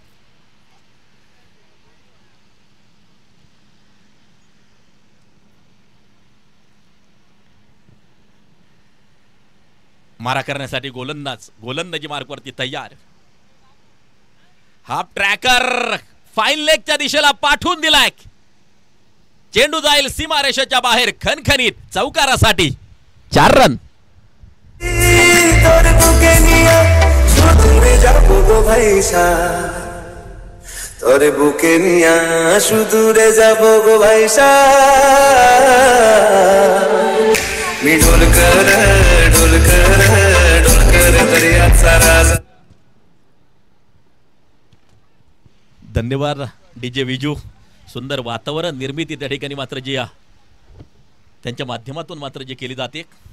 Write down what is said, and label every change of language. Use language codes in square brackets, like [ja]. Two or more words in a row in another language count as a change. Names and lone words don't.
[mr] मारा करण्यासाठी गोलंदाजी मार्कवरती तयार. हाफ ट्रॅकर फाईन लेगच्या दिशेला पाठवून दिलाय. चेंडू जाईल सीमारेषेच्या बाहेर. खणखणीत चौकारासाठी 4 रन. [bn] দূরে যাবো গো ভাইসা তোরে বুকে নিয়া সুদূরে যাবো গো ভাইসা [mr] मी ढोलकर ढोलकर ढोलकर दर्याचा राजा. धन्यवाद डीजे विजू. सुंदर वातावरण निर्मिती त्या ठिकाणी मात्र जी त्यांच्या माध्यमातून मात्र जे केली जाते.